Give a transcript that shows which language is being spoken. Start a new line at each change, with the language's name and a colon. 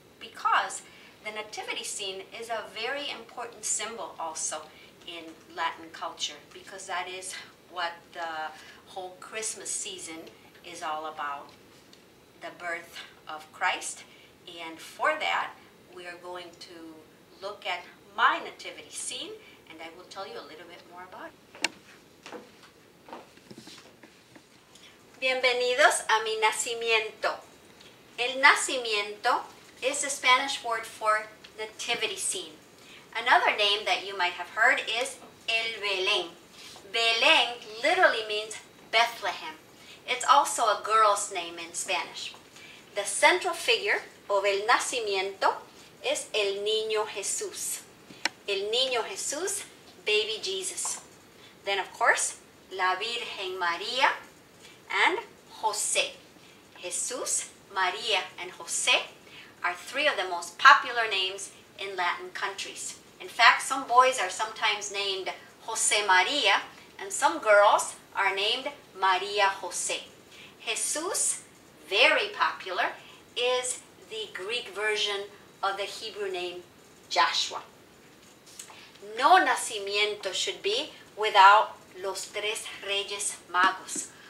English: because the nativity scene is a very important symbol also in Latin culture, because that is what the whole Christmas season is all about, the birth of Christ. And for that, we are going to look at my nativity scene, and I will tell you a little bit more about it.
Spanish: Bienvenidos a mi nacimiento.
English: El nacimiento is the Spanish word for nativity scene. Another name that you might have heard is El Belén. Belén literally means Bethlehem. It's also a girl's name in Spanish. The central figure of el nacimiento is el niño Jesús. El niño Jesús, baby Jesus. Then of course, la Virgen María and José. Jesús, María, and José are three of the most popular names in Latin countries. In fact, some boys are sometimes named José María, and some girls are named María José. Jesús, very popular, is the Greek version of the Hebrew name Joshua. No nacimiento should be without los tres Reyes Magos.